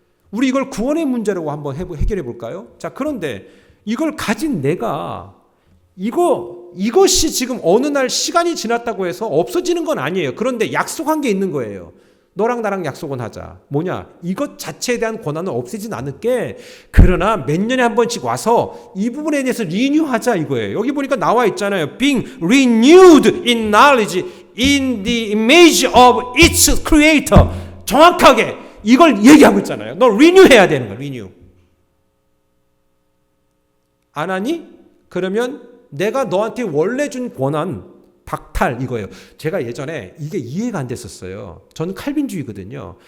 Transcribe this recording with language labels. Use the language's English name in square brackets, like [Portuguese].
[Korean] 우리 이걸 구원의 문제라고 한번 해결해 볼까요? 자, 그런데 이걸 가진 내가 이것이 지금 어느 날 시간이 지났다고 해서 없어지는 건 아니에요. 그런데 약속한 게 있는 거예요. 너랑 나랑 약속은 하자. 뭐냐? 이것 자체에 대한 권한은 없애진 않을게. 그러나 몇 년에 한 번씩 와서 이 부분에 대해서 리뉴하자 이거예요. 여기 보니까 나와 있잖아요. [English] Being renewed in knowledge in the image of its creator. [Korean] 정확하게 이걸 얘기하고 있잖아요. 너 리뉴해야 되는 거야. 리뉴. 안 하니? 그러면 내가 너한테 원래 준 권한 박탈 이거예요. 제가 예전에 이게 이해가 안 됐었어요. 저는 칼빈주의거든요.